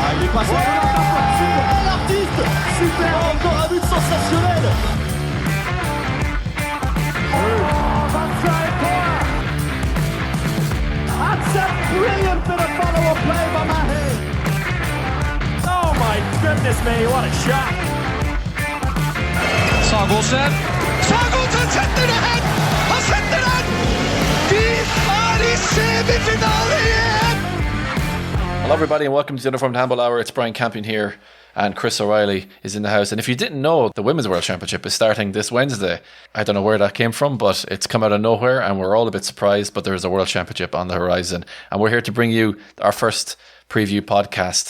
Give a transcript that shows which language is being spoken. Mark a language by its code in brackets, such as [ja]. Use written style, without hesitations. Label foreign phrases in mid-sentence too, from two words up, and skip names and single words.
[fr] passe l'artiste. Super, encore un but sensationnel. [en] That's a brilliant bit of follow-up play by Mahe. Oh my goodness me, what a shot. [no] Sagosen setter det hen! Han setter den! Vi i semifinale igjen! [en] Hello everybody and welcome to the Uniformed Handball Hour. It's Brian Campion here and Chris O'Reilly is in the house. And if you didn't know, the Women's World Championship is starting this Wednesday. I don't know where that came from, but it's come out of nowhere and we're all a bit surprised, but there's a World Championship on the horizon. And we're here to bring you our first preview podcast.